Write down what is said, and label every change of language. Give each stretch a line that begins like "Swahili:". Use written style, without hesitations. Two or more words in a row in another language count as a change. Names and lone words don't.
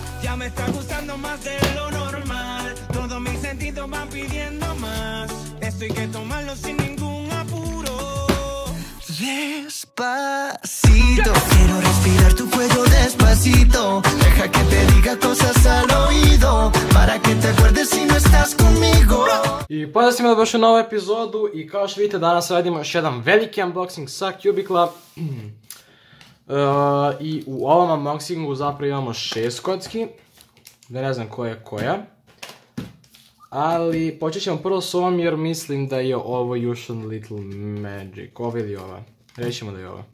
Spanish: Ya me está gustando más de lo normal. Todos mis sentidos van pidiendo más. Esto hay que tomarlo sin ningún apuro. Despacito, quiero respirar tu cuello despacito. Deja que te diga cosas al oído, para que te acuerdes si no estás conmigo.
Croatian: I pozdrav svima da došli u novu epizodu i kao što vidite danas radimo još jedan veliki unboxing sa Cubicle-a. I u ovom unboxingu zapravo imamo 6 kocki, da ne znam koja je koja. Ali počet ćemo prvo s ovom jer mislim da je ovo Yushun Little Magic, ova ili ova, rećemo da je ova.